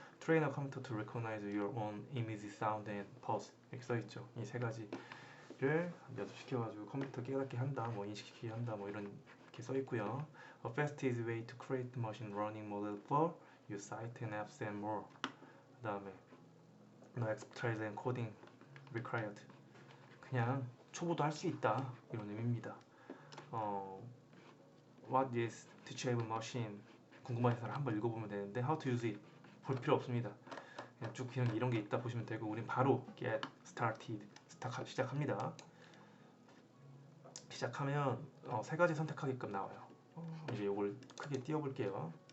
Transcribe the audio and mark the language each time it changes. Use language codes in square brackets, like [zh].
[en] Train a computer to recognize your own image, sound, and pulse. [ko] 이렇게 써있죠. 이 3가지를 연습시켜가지고 컴퓨터 깨닫게 한다, 뭐 인식시키게 한다, 뭐 이런 게 써있고요. [en] A fastest way to create machine learning model for your site and apps and more. [ko] 그 다음에 [en] No expertise and coding required. [ko] 그냥 초보도 할 수 있다 이런 의미입니다. [en] What is teachable machine? [ko] 궁금하신 사람 한번 읽어보면 되는데 [en] How to use it? [ko] 볼 필요 없습니다. 그냥 쭉 그냥 이런 게 있다 보시면 되고 우린 바로 [en] get started [ko] 시작합니다. 시작하면 3가지 선택하게끔 나와요. 이제 이걸 크게 띄워볼게요.